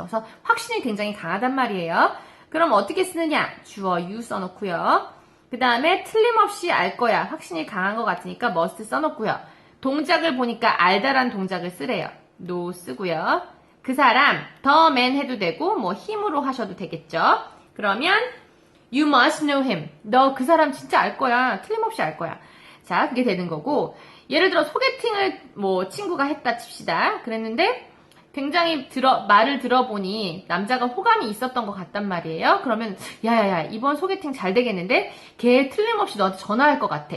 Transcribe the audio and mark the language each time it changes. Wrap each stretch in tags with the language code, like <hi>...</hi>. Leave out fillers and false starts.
<ko>그래서 확신이 굉장히 강하단 말이에요. 그럼 어떻게 쓰느냐? 주어 you 써놓고요. 그 다음에 틀림없이 알 거야. 확신이 강한 것 같으니까 must 써놓고요. 동작을 보니까 알다란 동작을 쓰래요. no 쓰고요. 그 사람,</ko> <en>the man</en> <ko>해도 되고 뭐 him으로 하셔도 되겠죠. 그러면</ko> <en>you must know him.</en> <ko>너 그 사람 진짜 알 거야. 틀림없이 알 거야. 자, 그게 되는 거고, 예를 들어 소개팅을 뭐 친구가 했다 칩시다. 그랬는데 굉장히 말을 들어보니 남자가 호감이 있었던 것 같단 말이에요. 그러면 야야야, 이번 소개팅 잘 되겠는데? 걔 틀림없이 너한테 전화할 것 같아.</ko>